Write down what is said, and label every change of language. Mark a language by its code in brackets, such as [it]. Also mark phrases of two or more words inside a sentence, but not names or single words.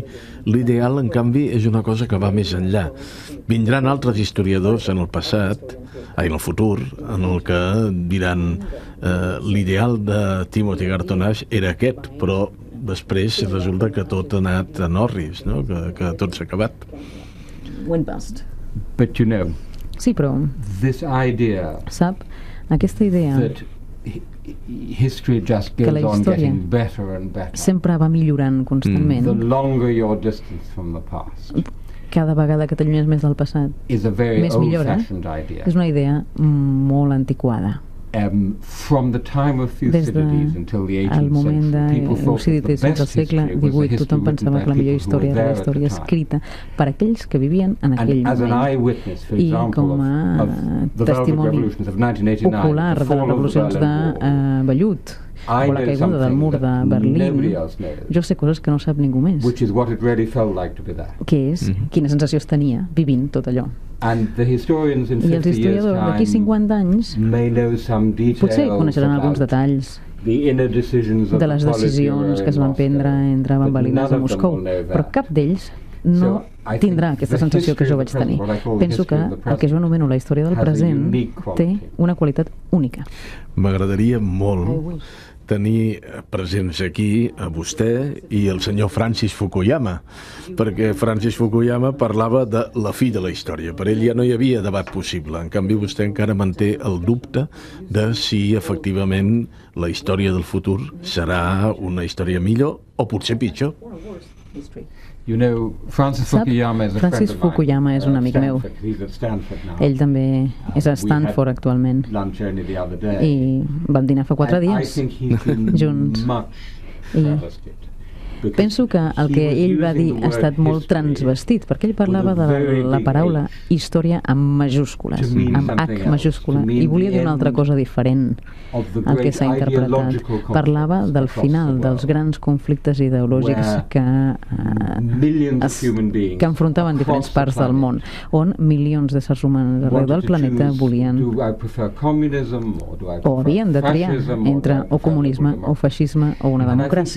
[ca] L'ideal, en canvi, és una cosa que va més enllà. Vindran altres historiadors en el passat, en el futur, en el que diran l'ideal de Timothy Garton Ash era aquest, però després resulta que tot ha anat en orris, no? que tot s'ha acabat. [en] But you know, [ca] Sí, però, [en] this idea [ca] sap, aquesta idea [en] that history just [ca] que [en] goes [ca] la [en] on [ca] història [en] getting better and better. [ca] sempre va millorant [en] The [ca] constantment. [en] longer your distance from the past [ca] Cada vegada que t'allunyes més del passat, [en] is a very [ca] més millora. [en] old-fashioned idea. [ca] És una idea molt antiquada. [en] From the time of [ca] Des [en] Thucydides until the [ca] del [en] 18th [ca] moment [en] century, people thought that the [ca] d'Eucídides fins al [en] best [ca] segle [en] history was the [ca] XVIII, [en] history [ca] tothom [en] written [ca] pensava [en] by [ca] que la millor [en] people who were [ca] història era [en] there [ca] la [en] at the [ca] història [en] time. [ca] escrita per aquells que vivien en aquell [en] And as an [ca] moment. [en] eyewitness, for [ca] I [en] example, [ca] com a [en] of the Velvet [ca] testimoni [en] Revolutions of 1989, [ca] ocular [en] the [ca] de les [en] fall of the [ca] revolucions de [en] Berlin Wall, [ca] vellut [en] I [ca] o la [en] know [ca] caiguda del mur de [en] something that [ca] Berlín, [en] nobody else knows, [ca] jo sé coses que no sap ningú més, [en] which is what it really felt like to be there. [ca] que és quina sensació es tenia vivint tot allò. [en] And the historians in [ca] I els [en] 50 years' [ca] historiadors d'aquí [en] time [ca] 50 anys [en] may know some [ca] potser [en] details [ca] coneixeran alguns [en] about [ca] detalls [en] the inner decisions of [ca] de les [en] the [ca] decisions [en] Politburo [ca] que es [en] in [ca] van [en] Moscow, [ca] prendre entre [en] but [ca] bambalines [en] none [ca] a [en] of them [ca] Moscou, [en] will know [ca] però [en] that. [ca] cap d'ells no [en] So, I [ca] tindrà [en] think [ca] aquesta [en] the [ca] sensació que [en] history [ca] jo [en] of [ca] vaig [en] the [ca] tenir. [en] present, what I call the [ca] Penso que [en] history of the [ca] el que jo anomeno la història del [en] has a [ca] present [en] unique [ca] té [en] quality. [ca] una qualitat única. M'agradaria molt tenir presents aquí a vostè i el senyor Francis Fukuyama, perquè Francis Fukuyama parlava de la fi de la història. Per ell ja no hi havia debat possible. En canvi, vostè encara manté el dubte de si efectivament la història del futur serà una història millor o potser pitjor. [en] You know, Francis [ca] Sap, [en] Fukuyama is a [ca] Francis [en] friend of mine. [ca] Fukuyama és un amic meu. [en] Stanford. He's at Stanford now. [ca] Ell també és a Stanford actualment [en] Lunch only the other day. [ca] i vam dinar fa 4 [en] And I [ca] dies [en] think he's been [ca] junts. [en] much [ca] I [en] travested [ca] Penso que el que ell va dir ha estat molt transvestit, perquè ell parlava de la paraula història amb majúscules, amb H majúscula, i volia dir una altra cosa diferent al que s'ha interpretat. Parlava del final dels grans conflictes ideològics que enfrontaven diferents parts del món, on milions d'éssers humans arreu del planeta volien o havien de triar entre o comunisme o feixisme o una democràcia.